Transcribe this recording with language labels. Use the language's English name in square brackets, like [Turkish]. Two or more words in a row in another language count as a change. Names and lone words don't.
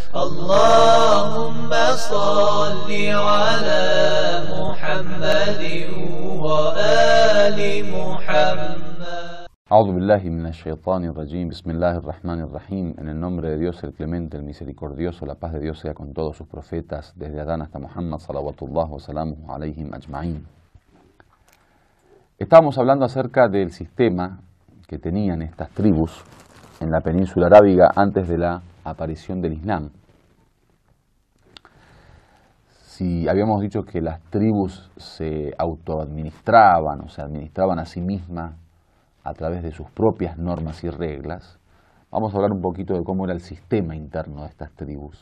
[Arabic] اللهم صل على محمد وآل محمد. أعوذ بالله من الشيطان الرجيم. بسم الله الرحمن الرحيم. [Spanish] En el nombre de Dios, el clemente, el misericordioso, la paz de Dios sea con todos sus profetas, desde Adán hasta Muhammad, [Arabic] صلوات الله وسلامه عليهم أجمعين. [Spanish] Estábamos hablando acerca del sistema que tenían estas tribus en la península arábiga antes de la aparición del Islam. Si habíamos dicho que las tribus se autoadministraban o se administraban a sí mismas a través de sus propias normas y reglas, vamos a hablar un poquito de cómo era el sistema interno de estas tribus.